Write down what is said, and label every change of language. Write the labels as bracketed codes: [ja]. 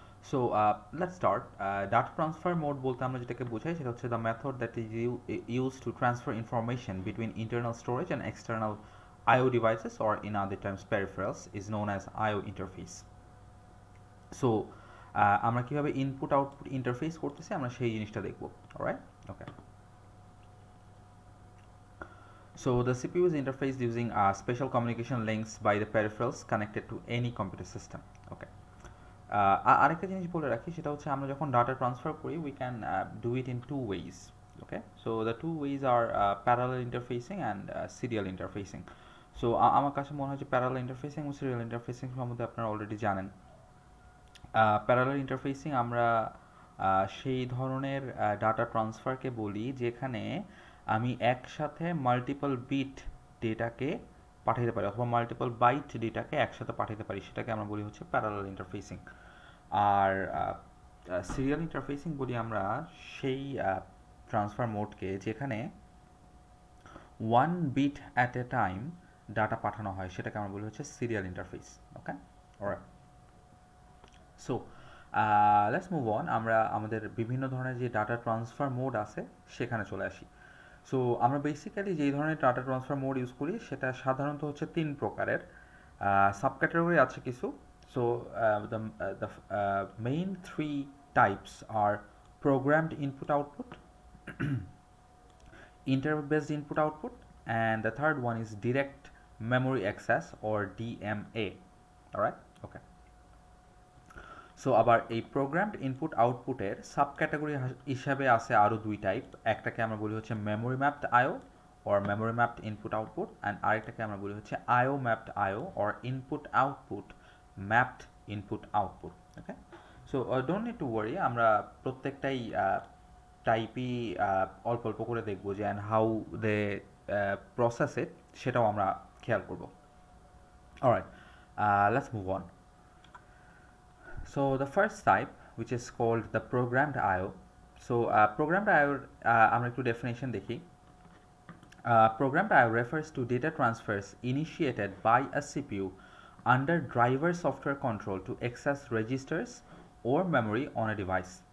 [en] So let's start. Data transfer mode [bn] বলতে আমরা যেটাকে বোঝাই সেটা হচ্ছে [en] the method that is used to transfer information between internal storage and external I/O devices, or in other terms peripherals, is known as I/O interface. [bn] So আমরা কীভাবে input output interface করতেছি আমরা সেই জিনিসটা দেখব, alright? Okay. [en] So the CPU is interfaced using special communication links by the peripherals connected to any computer system. Okay. [bn] আরেকটা জিনিস বলে রাখি, সেটা হচ্ছে আমরা যখন ডাটা ট্রান্সফার করি [en] we can do it in two ways. Okay. So the two ways are parallel interfacing and serial interfacing. [bn] So আমার কাছে মনে হয় যে parallel interfacing ও serial interfacing সম্বন্ধে আপনারা অলরেডি জানেন. প্যারালাল ইন্টারফেসিং আমরা সেই ধরনের ডাটা ট্রান্সফারকে বলি যেখানে আমি একসাথে মাল্টিপল বিট ডেটাকে পাঠাতে পারি, অথবা মাল্টিপল বাইট ডেটাকে একসাথে পাঠাতে পারি, সেটাকে আমরা বলি হচ্ছে প্যারালাল ইন্টারফেসিং. আর সিরিয়াল ইন্টারফেসিং বলি আমরা সেই ট্রান্সফার মোডকে যেখানে one bit at a time data পাঠানো হয়, সেটাকে আমরা বলি হচ্ছে serial interface. Okay, alright. [en] So let's move on. [bn] আমরা আমাদের বিভিন্ন ধরনের যে ডাটা ট্রান্সফার মোড আছে সেখানে চলে আসি. সো আমরা বেসিক্যালি যেই ধরনের ডাটা ট্রান্সফার মোড ইউজ করি সেটা সাধারণত হচ্ছে তিন প্রকারের. সাব ক্যাটাগরি আছে কিছু. [en] So the main three types are programmed input output, interrupt based input output, and the third one is direct memory access or DMA. Alright? Okay. [bn] So আবার এই প্রোগ্রামড ইনপুট আউটপুটের সাব ক্যাটাগরি হিসাবে আছে আরও দুই type. একটাকে আমরা বলি হচ্ছে memory mapped IO or memory mapped input output, and আরেকটাকে আমরা বলি হচ্ছে আইও mapped IO or input output mapped input output. Okay. [en] so don't need to worry, [bn] আমরা প্রত্যেকটাই টাইপই অল্প অল্প করে দেখবো যে [en] and how they process it [bn] সেটাও আমরা খেয়াল করবো. [en] Alright, let's move on. So the first type, which is called the programmed I/O. So programmed I/O [bn] আমরা একটু definition দেখি. [en] Programmed I/O refers to data transfers initiated by a CPU under driver software control to access registers or memory on a device.